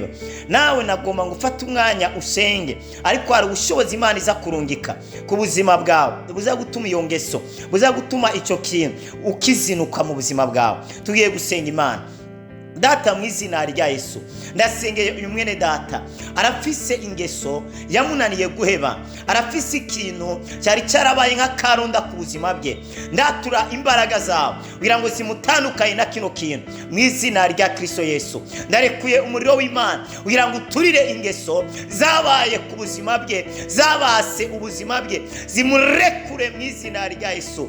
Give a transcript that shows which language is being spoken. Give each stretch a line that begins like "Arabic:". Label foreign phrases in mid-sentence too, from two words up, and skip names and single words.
Rundi: Nawe nagomba ngufata umwanya usenge, ariko hari ubushobozi Imana iza kurungika ku buzima bwawe buza gutuma iyo ngeso, buza gutuma icyo kintu ukizinuka mu buzima bwawe. Tugiye gusenga Imana. Data, mu izina rya Yesu, ndasengeye uyu mwene data arafise ingeso yamunaniye guheba, arafise ikintu cyari cyarabaye nk'akaronda ku buzima bwe. Ndatura imbaraga zawe kugira ngo zimutandukanye na kino kintu mu izina rya Kristo Yesu. Ndarekuye umuriro w'Imana kugira ngo uturire ingeso zabaye ku buzima bwe, zabase ubuzima bwe, zimurekure mu izina rya Yesu.